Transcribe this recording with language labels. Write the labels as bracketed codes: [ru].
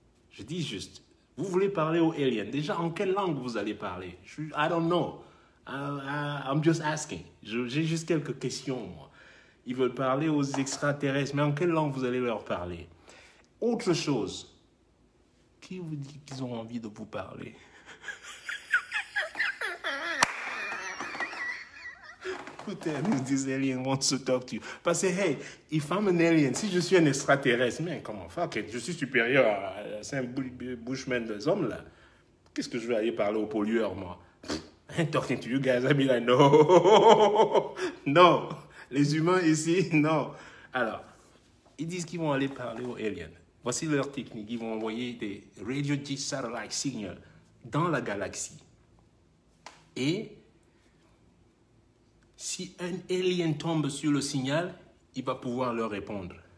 [fr] Je dis juste, vous voulez parler aux aliens. Déjà, en quelle langue vous allez parler? [en] I don't know. I'm just asking. [fr] J'ai juste quelques questions, moi. Ils veulent parler aux extraterrestres, mais en quelle langue vous allez leur parler? Autre chose, qui vous dit qu'ils ont envie de vous parler? Peut-être [en] these aliens want to talk to you. [fr] Parce que, [en] hey, if I'm an alien, [fr] si je suis un extraterrestre, mais comment [en] fuck it, [fr] je suis supérieur à Saint Bushman des hommes, là. Qu'est-ce que je vais aller parler aux pollueurs, moi? [en] I'm talking to you guys, I mean, like, no. [fr] Non. Les humains ici, non. Alors, ils disent qu'ils vont aller parler aux aliens. Voici leur technique. Ils vont envoyer des [en] radio dish satellite signals [fr] dans la galaxie. Et si un alien tombe sur le signal, il va pouvoir leur répondre.